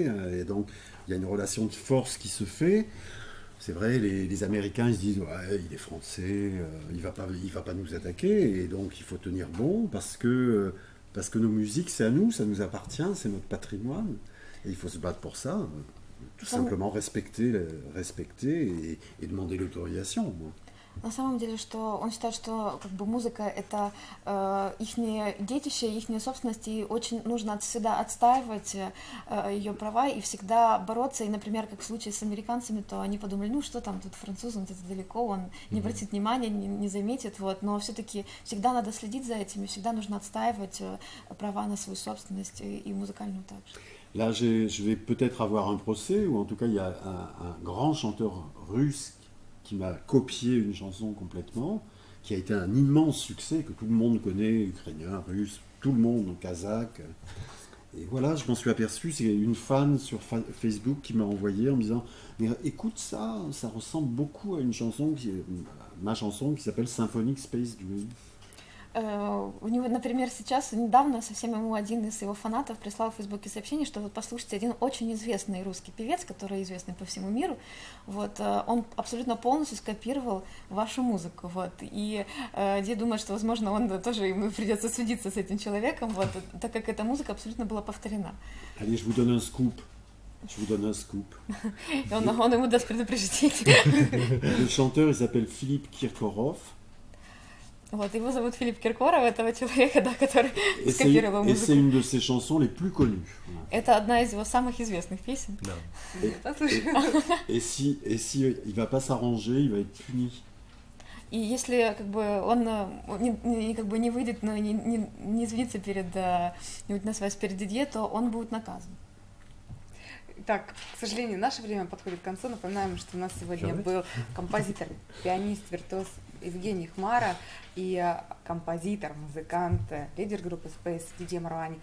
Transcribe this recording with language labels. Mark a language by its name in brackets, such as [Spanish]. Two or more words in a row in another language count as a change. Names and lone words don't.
[French] Et donc, il y a une relation de force qui se fait. C'est vrai, les Américains, ils se disent « Ouais, il est français, il va pas nous attaquer. » Et donc, il faut tenir bon parce que nos musiques, c'est à nous, ça nous appartient, c'est notre patrimoine. Et il faut se battre pour ça. Tout simplement respecter et demander l'autorisation. Moi. [Russian] На самом деле, что он считает, что как бы музыка это ихнее детище, ихняя собственность, и очень нужно всегда отстаивать ее права и всегда бороться. И, например, как в случае с американцами, то они подумали, ну что там, тут француз, он где-то далеко, он не обратит внимания, не заметит, вот. Но все-таки всегда надо следить за этим, и всегда нужно отстаивать права на свою собственность и музыкальную также. [French] Là, je vais peut-être avoir un procès, ou en tout cas, il y a un grand chanteur russe qui m'a copié une chanson complètement, qui a été un immense succès, que tout le monde connaît, ukrainien, russe, tout le monde, kazakh. Et voilà, je m'en suis aperçu, c'est une fan sur Facebook qui m'a envoyé en me disant « Mais écoute ça, ça ressemble beaucoup à une chanson, ma chanson qui s'appelle Symphonic Space Dream ». [Russian] У него, например, сейчас, недавно совсем ему один из его фанатов прислал в Фейсбуке сообщение, что вот послушайте, один очень известный русский певец, который известный по всему миру, вот, он абсолютно полностью скопировал вашу музыку, вот, и я думаю, что, возможно, он тоже, ему придется судиться с этим человеком, вот, так как эта музыка абсолютно была повторена. [French] Allez, je vous donne un scoop. Je vous donne un scoop. [Russian] Он ему даст предупреждение. [French] Le chanteur, il s'appelle Philippe Kirkorov. [Russian] Вот, его зовут Филипп Киркоров, этого человека, да, который [French] Et [Russian] скопировал [French] et c'est [Russian] музыку. [French] une de ses chansons les plus connues. Voilà. [Russian] Это одна из его самых известных песен. Да. Послушаем. [French] Et si il va pas s'arranger, il va être puni. [Russian] И если как бы он как бы не выйдет, но не извинится перед не будет назвать перед Дидье, то он будет наказан. Так, к сожалению, наше время подходит к концу. Напоминаем, что у нас сегодня Давайте. был композитор, пианист, виртуоз Евгений Хмара и композитор, музыкант, лидер группы Space Дидье Марвани.